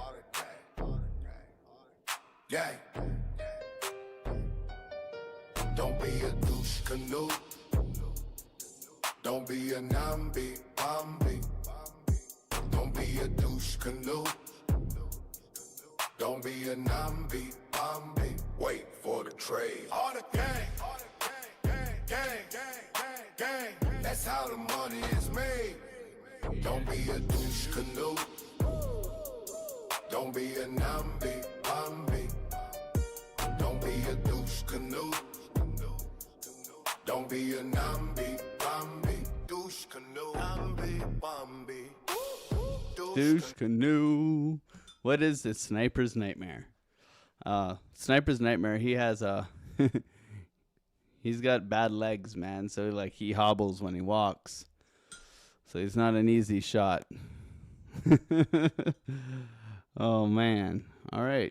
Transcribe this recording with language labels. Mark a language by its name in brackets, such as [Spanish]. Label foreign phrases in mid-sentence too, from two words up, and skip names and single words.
[English] Gang. Don't be a douche canoe. Don't be a nambi, bambi. Don't be a douche canoe. Don't be a nambi, bambi. Wait for the trade. All the gang. That's how the money is made. Don't be a douche canoe. Don't be a nambi, bambi. Don't be a douche canoe. Don't be a nambi, bambi. Douche canoe. What is this? Sniper's Nightmare. Sniper's Nightmare, he has a... he's got bad legs, man. So, like, he hobbles when he walks. So he's not an easy shot. Oh, man. All right.